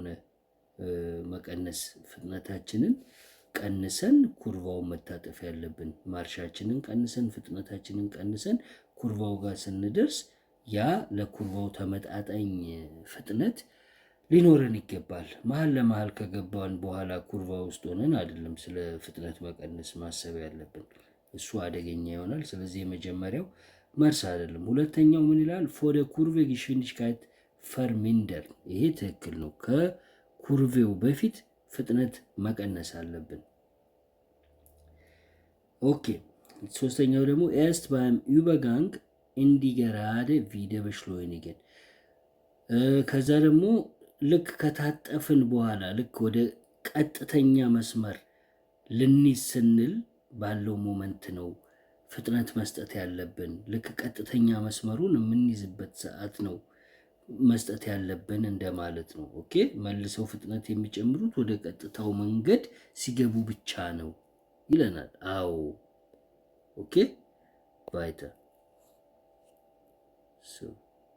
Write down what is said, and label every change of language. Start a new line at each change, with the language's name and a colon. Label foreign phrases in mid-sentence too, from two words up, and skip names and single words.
Amharic: መቀነስ ፍጥነታችንን ቀንሰን ኩርባውን መታጠፍ ያለብን። ማርሻችንን ቀንሰን ፍጥነታችንን ቀንሰን ኩርባው ጋር ስንደርስ ያ ለኩርባው ተመጣጣኝ ፍጥነት ሊኖረን ይገባል። መሀል ለመሀል ከገባን በኋላ ኩርባ ውስጥ ሆነን አይደለም ስለ ፍጥነት መቀነስ ማሰብ ያለብን፣ እሱ አደገኛ ይሆናል። ስለዚህ የመጀመሪያው መልስ አይደለም። ሁለተኛው ምን ይላል?
German: vor der Kurve Geschwindigkeit vermindern
Amharic: ይሄ ትክክል ነው። ከኩርቬው በፊት ፍጥነት መቀነስ አለብን። ኦኬ ሶስተኛው ደግሞ ኤርስት
German: beim Übergang in die gerade wieder beschleunigen።
Amharic: ከዛ ደግሞ ልክ ከታጠፍን በኋላ ልክ ወደ ቀጥተኛ መስመር ልንይዝ ስንል ባለው ሞመንት ነው ፍጥነት መስጠት ያለብን። ልክ ቀጥተኛ መስመሩን የምንይዝበት ሰዓት ነው መስጠት ያለብን እንደማለት ነው። ኦኬ መልሰው ፍጥነት የሚጨምሩት ወደ ቀጥታው መንገድ ሲገቡ ብቻ ነው ይለናል። አዎ ኦኬ ባይተ